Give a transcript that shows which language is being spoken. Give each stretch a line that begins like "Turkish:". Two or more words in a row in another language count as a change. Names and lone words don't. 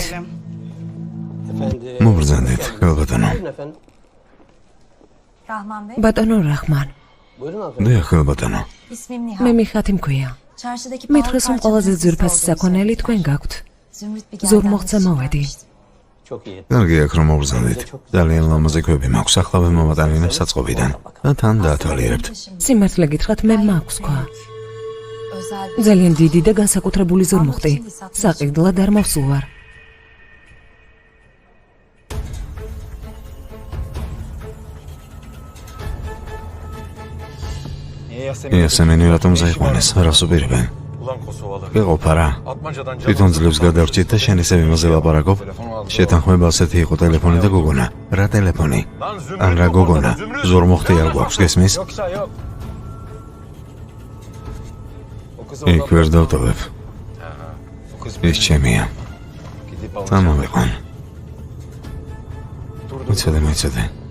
Georgian: მოგრძანდეთ, ქალბატონო.
Turkish: Rahman Bey,
Georgian: ბატონო რაჰმან, დიახ, ქალბატონო.
Turkish: ismim Nihal.
Georgian: მე მიხათი მქვია.
Turkish: Çarşıdaki
Georgian: მითხრეს რომ ყველაზე ძვირფასი საქონელი თქვენ გაქვთ.
Turkish: Zümrüt bir
Georgian: ზურმუხტზე მოვედი. კარგი აქ რომ მოგრძანდეთ. ძალიან ლამაზი ქვები მაქვს, ახლავე მომატანინებს საწყობიდან. და თან დაათვალიერებთ. სიმართლე გითხრათ, მე მაქვს ქვა.
Turkish: özel
Georgian: ძალიან დიდი და განსაკუთრებული ზურმუხტი. საყიდლად არ მოვსულ ვარ. იასემენი რატომ ზაიყვანეს? რას უპირებენ?
Turkish: Ulan Kosovalı.
Georgian: გეყოფა რა.
Turkish: Atmacadan
Georgian: თვითონ ძლებს გადავრჩით და შენ ისევ იმაზე ლაპარაკობ? შეთანხმება ასეთი იყო ტელეფონი და გოგონა. რა ტელეფონი?
Turkish: Lan Zümrüt.
Georgian: ან რა გოგონა? ზურმუხტი არ გვაქვს, გესმის?
Turkish: Yoksa yok. O kızı
Georgian: იქ ვერ დავტოვებ.
Turkish: O kız
Georgian: ის ჩემია.
Turkish: gidip alacak.
Georgian: წამოვიყვან.
Turkish: Dur dur.
Georgian: მოიცადე, მოიცადე.